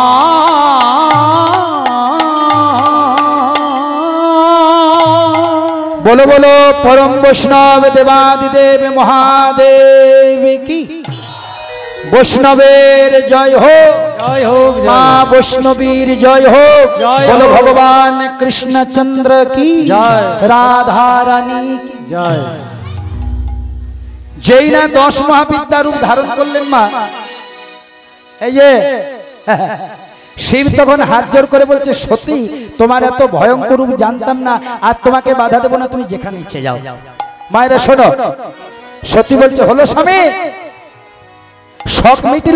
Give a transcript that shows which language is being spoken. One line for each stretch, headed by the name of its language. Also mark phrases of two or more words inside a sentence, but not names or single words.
Hindi: बोलो बोलो परम वैष्णव देवादिदेव महादेव की।
Bangla: বৈষ্ণবের জয় হো,
Hindi: जय हो
Bangla: মা বৈষ্ণবীর জয় হো।
Hindi: जय बोलो हो। भगवान कृष्णचंद्र की जय। राधा रानी की जय।
Bangla: যেই না 10 মহাবিদ্যা রূপ ধারণ করলেন মা, এই যে শিব তখন হাত জোড় করে বলছে, সতী তোমার এত ভয়ঙ্কর রূপ জানতাম না, আর তোমাকে বাধা দেব না, তুমি যেখানে ইচ্ছে যাও। মায়েরা শোনো, সতী বলছে, হলো স্বামী, শখ মিটিল।